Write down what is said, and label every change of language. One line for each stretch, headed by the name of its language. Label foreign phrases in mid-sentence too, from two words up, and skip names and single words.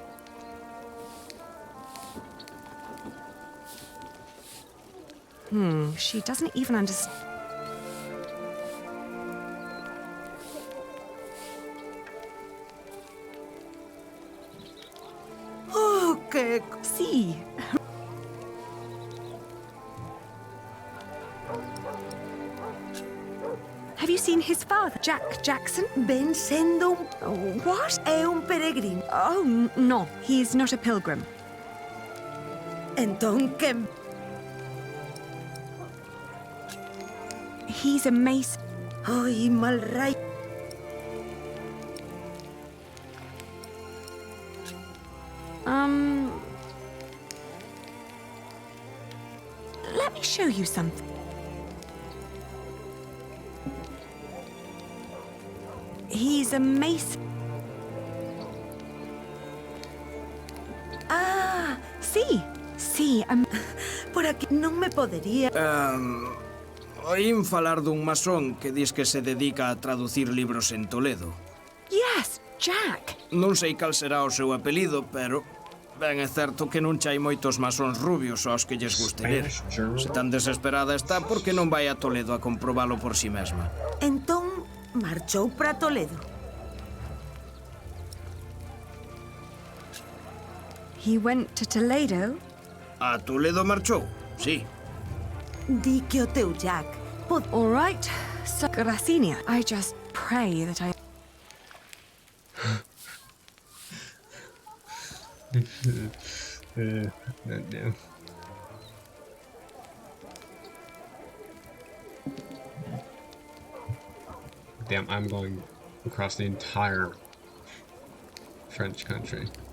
English: She doesn't even understand...
Galician: Oh, que... Sí.
English: Have you seen his father, Jack Jackson?
Galician: Ven sendo
English: What?
Galician: é un peregrino.
English: Oh, no. He's not a pilgrim.
Galician: Entón que...
English: He's a mason.
Galician: Ai, mal rai...
English: Let me show you something. He's a mason. Ah,
Galician: Sí, sí, por aquí non me podería... Oín falar dun masón que dis que se dedica a traducir libros en Toledo.
English: Yes, Jack.
Galician: Non sei cal será o seu apelido, pero... Ben é certo que non chai moitos masóns rubios aos que lles guste ler. Se tan desesperada está, por que non vai a Toledo a comprobalo por si mesma? Entón, marchou para Toledo.
English: He went to Toledo.
Galician: A Toledo marchou, sí. Di que o teu Jack
English: All right, so Gracinia, I just pray that I... No. Damn, I'm going across the entire French country.